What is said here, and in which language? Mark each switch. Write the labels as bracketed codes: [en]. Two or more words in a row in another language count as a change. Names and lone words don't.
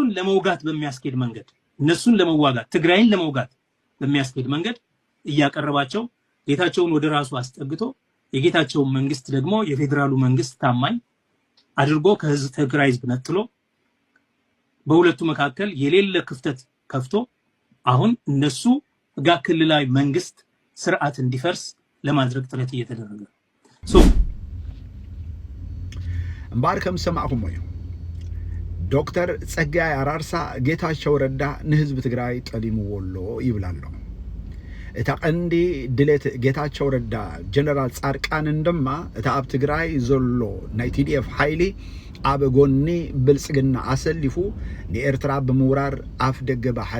[am] ለመውጋት በሚያስኬድ መንገድ እነሱን ለመዋጋት ትግራይን ለመውጋት በሚያስኬድ መንገድ እያቀረባቸው ጌታቸውን ወደ ራሱ አስጠግቶ የጌታቸውን መንግስት ደግሞ የፌደራሉ መንግስት ታማኝ አድርጎ ከህዝብ ትግራይ ህዝብ ነጥሎ በሁለቱ መካከል የሌለ ክፍተት ከፍቶ አሁን እነሱ ጋር ክልላዊ መንግስት ስርዓት እንዲፈርስ ለማድረግ ጥረት እየተደረገ ነው። [ti] እምባርከም ሰማዕኩም ወይ ዶክተር ጸጋይ አራርሳ ጌታቸው ረዳ ንህዝብ ትግራይ ጠሊምዎሎ ይብላሎ። እታ ቀንዲ ድሌት ጌታቸው ረዳ ጀነራል ጻድቃንን ድማ እታ ኣብ ትግራይ ዘሎ ናይ ቲዲኤፍ ሓይሊ ኣብ ጎኒ ብልጽግና ኣሰሊፉ ንኤርትራ ብምውራር ኣፍ ደገ ባሕሪ